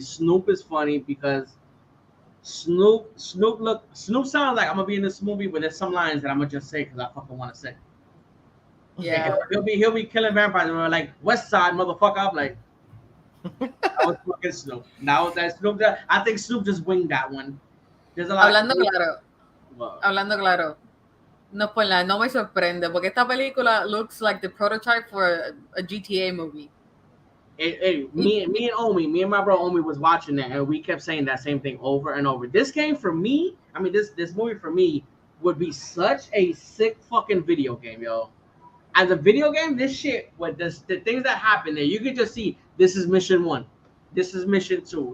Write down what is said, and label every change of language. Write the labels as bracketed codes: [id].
[en] Snoop is funny because Snoop sounds like I'm gonna be in this movie, but there's some lines that I'm gonna just say because I fucking want to say. Yeah, he'll be killing vampires, and we're like, West Side, motherfucker. I'm like, that was fucking Snoop. Now that Snoop, I think Snoop just winged that one. There's a lot. [es] Hablando claro. No, pues no me sorprende porque esta película [en] looks like the prototype for a GTA movie. Me and my bro Omi was watching that, and we kept saying that same thing over and over. This game for me, I mean, this movie for me would be such a sick fucking video game, yo. As a video game, this shit, with the things that happen there, you could just see this is mission 1, this is mission 2.